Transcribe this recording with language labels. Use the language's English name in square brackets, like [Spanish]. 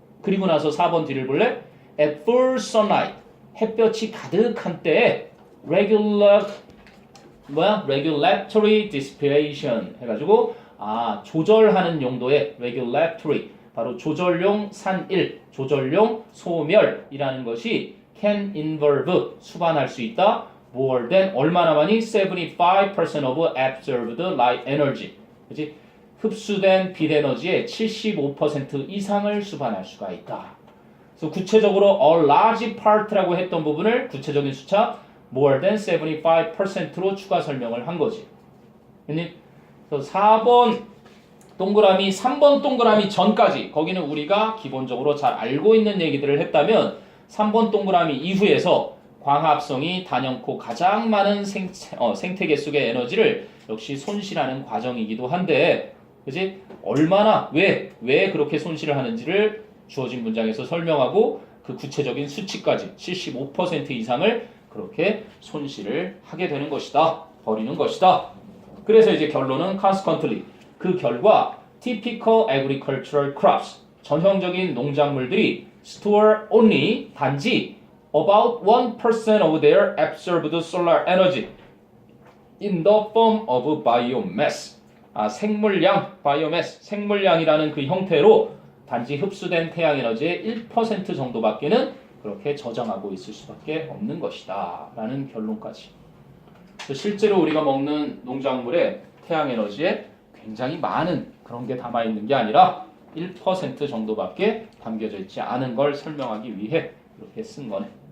[Korean] 그리고 나서 4번 뒤를 볼래? [English] At full sunlight [Korean] 햇볕이 가득한 때에 [English] regulatory dissipation [Korean] 해가지고 조절하는 용도의 regulatory 바로 조절용 산일, 조절용 소멸이라는 것이 [English] can involve [Korean] 수반할 수 있다. [English] more than [Korean] 얼마나 많이? [English] 75% of absorbed light energy. [Korean] 그치? 흡수된 빛 에너지의 75% 이상을 수반할 수가 있다. 그래서 구체적으로 [English] a large part [Korean] 라고 했던 부분을 구체적인 숫자 [English] more than 75% [Korean] 로 추가 설명을 한 거지. 그래서 4번 동그라미, 3번 동그라미 전까지 거기는 우리가 기본적으로 잘 알고 있는 얘기들을 했다면 3번 동그라미 이후에서 광합성이 단연코 가장 많은 생태계 속의 에너지를 역시 손실하는 과정이기도 한데, 그지? 얼마나, 왜 그렇게 손실을 하는지를 주어진 문장에서 설명하고 그 구체적인 수치까지 75% 이상을 그렇게 손실을 하게 되는 것이다. 버리는 것이다. 그래서 이제 결론은 [English] consequently. [Korean] 그 결과 [English] typical agricultural crops. [Korean] 전형적인 농작물들이 [English] store only [Korean] 단지 [English] about 1% of their absorbed solar energy in the form of biomass. [Korean] 생물량, biomass, 생물량이라는 그 형태로 단지 흡수된 태양 에너지의 1% 정도밖에는 그렇게 저장하고 있을 수밖에 없는 것이다. 라는 결론까지. 실제로 우리가 먹는 농작물의 태양 에너지에 굉장히 많은 그런 게 담아있는 게 아니라 1% 정도밖에 담겨져 있지 않은 걸 설명하기 위해 이렇게 쓴 거네.